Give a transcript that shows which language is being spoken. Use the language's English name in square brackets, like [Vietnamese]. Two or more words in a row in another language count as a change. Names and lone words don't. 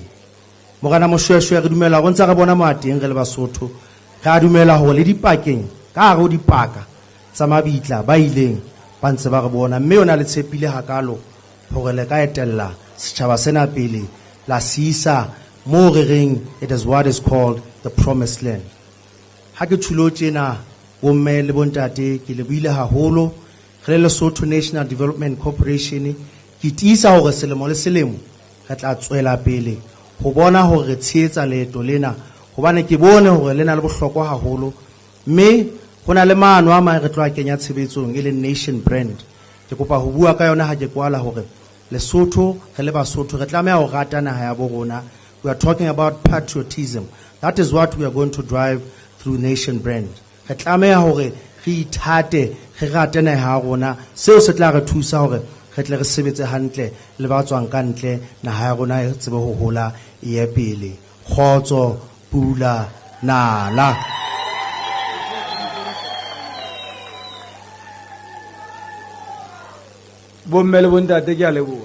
[Southern Sotho] Morana Moshoeshoe re dumela go ntse re bona mateng re le Basotho, ka dumela hore le dipakeng ka go dipaka tsa mabitla ba ileng ba ntse ba re bona, mme ona le tshepile hakalo hore le ka etella setjhaba sena pele la sisa mo re reng [English] it is what is called the promised land. [Southern Sotho] Ha ke thulo tjena bomme le bontate ke le buile haholo re le Lesotho National Development Corporation ke tiisa hore selemo le selemo re tla tswela pele ho bona hore re tsheetsa leeto lena, hobane ke bone hore lena le bohlokwa haholo, mme hona le maano a mang re tloa kenya tshebetsong e le [English] nation brand. [Southern Sotho] Ke kopa ho bua ka yona ha ke kwala hore Lesotho re le Basotho re tlameha ho rata naha ya bo rona. [English] We are talking about patriotism. That is what we are going to drive through nation brand. [Southern Sotho] Re tlameha hore re ithate, re rate naha ya rona, seo se tla re thusa hore re tle re sebetse hantle le ba tswang ka ntle naha ya rona e tsebe ho hola e ye pele. Khotso, pula, nala. Bomme le bontate ke a leboha.